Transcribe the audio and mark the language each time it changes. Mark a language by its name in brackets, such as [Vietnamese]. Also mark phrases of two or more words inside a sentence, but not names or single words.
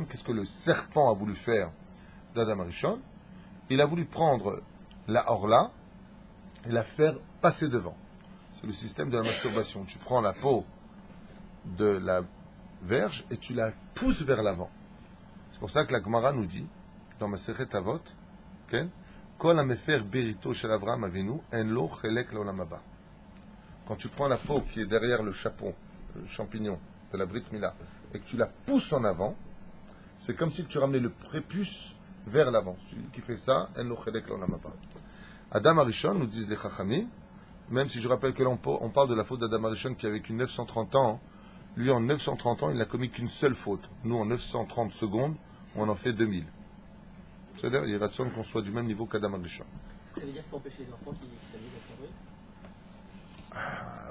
[French] Qu'est-ce que le serpent a voulu faire d'Adam Arishon? Il a voulu prendre la orla et la faire passer devant. C'est le système de la masturbation. Tu prends la peau de la verge et tu la pousses vers l'avant. C'est pour ça que la Gemara nous dit, dans [Hebrew] מסכת אבות, כל המפר בריתו של אברהם אבינו אין לו חלק לעולם הבא. [French] Quand tu prends la peau qui est derrière le chapeau, le champignon de la [Hebrew] ברית מילה, [French] et que tu la pousses en avant, c'est comme si tu ramenais le prépuce vers l'avant. Celui qui fait ça, [Hebrew] אין לו חלק לעולם הבא. [French] Adam Arishon, nous disent les Chachamim, même si je rappelle que là on parle de la faute d'Adam Arishon qui a vécu 930 ans, lui en 930 ans il n'a commis qu'une seule faute. Nous en 930 secondes, on en fait 2000. C'est-à-dire il rationne qu'on soit du même niveau qu'Adam Arishon. Est-ce que ça veut dire qu'il faut empêcher les enfants qui s'amusent à faire